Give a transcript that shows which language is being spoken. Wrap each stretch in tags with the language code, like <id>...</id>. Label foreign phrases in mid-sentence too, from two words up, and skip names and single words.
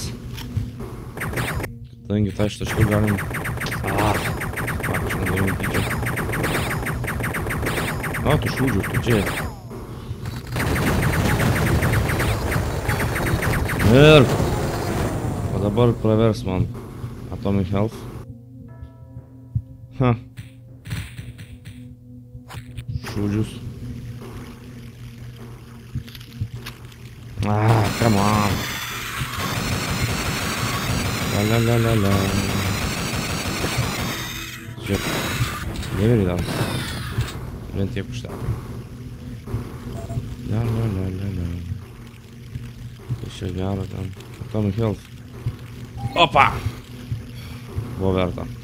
<lt>Kadangi tą iš taškų galim... Aš nedarim tyčia. A, tu šūdžiu, tu čia. Ir... O dabar pravers man Atomic Health. Ha. Šūdžius.</lt> <en>Come on. La.</en> <lt>Žiūrėk. Neveri dar. Vien tiek užteko. La. Tai čia gero ten. Atomic Health. Opa! Buvo verta.</lt>